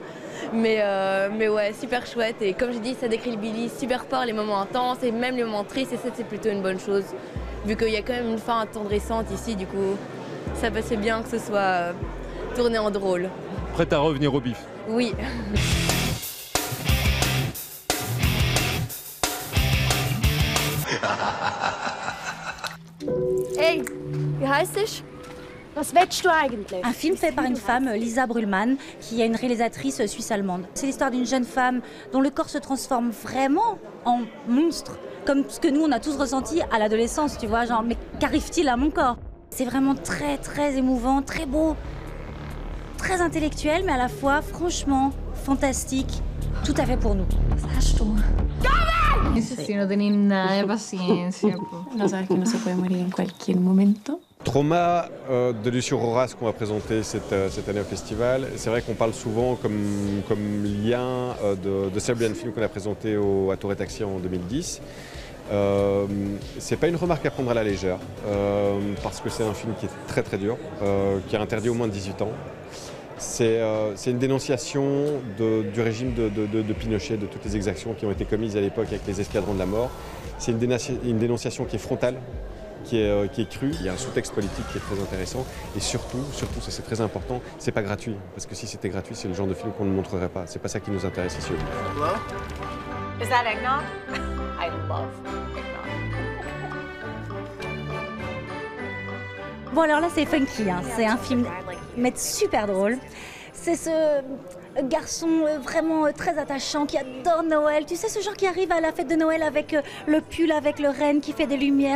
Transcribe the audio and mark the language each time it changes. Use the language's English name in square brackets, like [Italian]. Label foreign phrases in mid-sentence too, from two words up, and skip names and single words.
[French] Mais ouais, super chouette. Et comme j'ai dit, ça décrédibilise super fort les moments intenses et même les moments tristes. Et ça, c'est plutôt une bonne chose. Vu qu'il y a quand même une fin attendrissante ici, du coup, ça passait bien que ce soit tourné en drôle. Prête à revenir au BIF? Oui. [German] Hey, wie heißt ich? Was willst du eigentlich? [French] Un film fait par une femme, Lisa Brühlmann, qui est une réalisatrice suisse-allemande. C'est l'histoire d'une jeune femme dont le corps se transforme vraiment en monstre, comme ce que nous on a tous ressenti à l'adolescence, tu vois, genre mais qu'arrive-t-il à mon corps? C'est vraiment très très émouvant, très beau, très intellectuel, mais à la fois franchement fantastique, tout à fait pour nous. [Spanish] Si no tenéis nada de paciencia, no sabes que no se puede morir en cualquier momento. [French] Trauma de Lucio Roras qu'on va présenter cette année au festival. C'est vrai qu'on parle souvent comme lien de Serbian Film qu'on a présenté à Tour et Taxi en 2010. C'est pas une remarque à prendre à la légère, parce que c'est un film qui est très très dur, qui est interdit au moins de 18 ans. C'est une dénonciation du régime de Pinochet, de toutes les exactions qui ont été commises à l'époque avec les escadrons de la mort. C'est une dénonciation qui est frontale, qui est cru. Il y a un sous-texte politique qui est très intéressant. Et surtout, ça c'est très important, c'est pas gratuit. Parce que si c'était gratuit, c'est le genre de film qu'on ne montrerait pas. C'est pas ça qui nous intéresse ici. [English] Hello? Is that eggnog? I love eggnog. [French] Bon alors là c'est funky, hein. C'est un film mais super drôle. C'est ce garçon vraiment très attachant qui adore Noël. Tu sais, ce genre qui arrive à la fête de Noël avec le pull, avec le renne qui fait des lumières.